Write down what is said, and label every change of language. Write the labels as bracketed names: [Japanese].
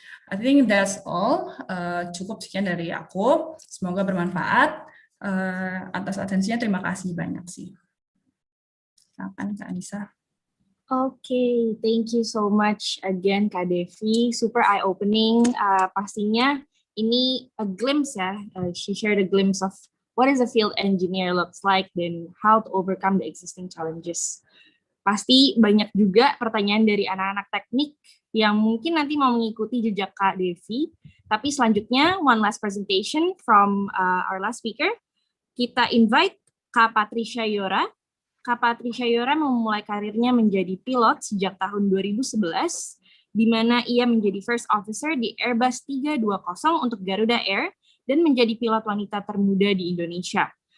[English] I think that's all. [Indonesian] Cukup sekian dari aku. Semoga bermanfaat. Atas atensinya terima kasih banyak sih. Silakan Kak Anissa. [English] Okay, thank you so much again Kak Devi. Super eye-opening. [Indonesian] Pastinya ini [English] a glimpse [Indonesian] ya. [English] She shared a glimpse of what is a field engineer looks like dan how to overcome the existing challenges. [Indonesian] Pasti banyak juga pertanyaan dari anak-anak teknik yang mungkin nanti mau mengikuti jejak Kak Devi. Tapi selanjutnya, [English] one last presentation from our last speaker. [Indonesian] Kita invite Kak Patricia Yora. Kak Patricia Yora memulai karirnya menjadi pilot sejak tahun 2011, di mana ia menjadi first officer di Airbus 320 untuk Garuda Air dan menjadi pilot wanita termuda di Indonesia.